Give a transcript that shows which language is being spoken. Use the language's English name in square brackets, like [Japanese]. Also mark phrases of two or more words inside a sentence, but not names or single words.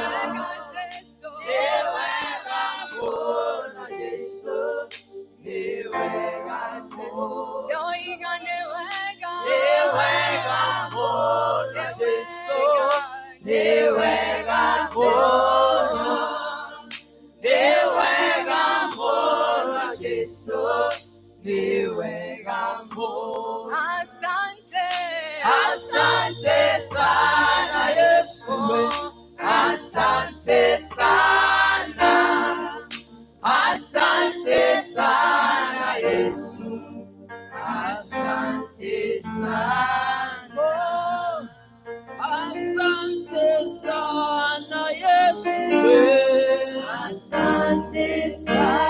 [Kikuyu] newega mono Jesu, newega mono, newega mono Jesu, newega mono, newega mono Jesu, newega mono. [Swahili] Asante sana Yesu, asante sana, asante sana Yesu, asante sana, asante sana Yesu, asante sana.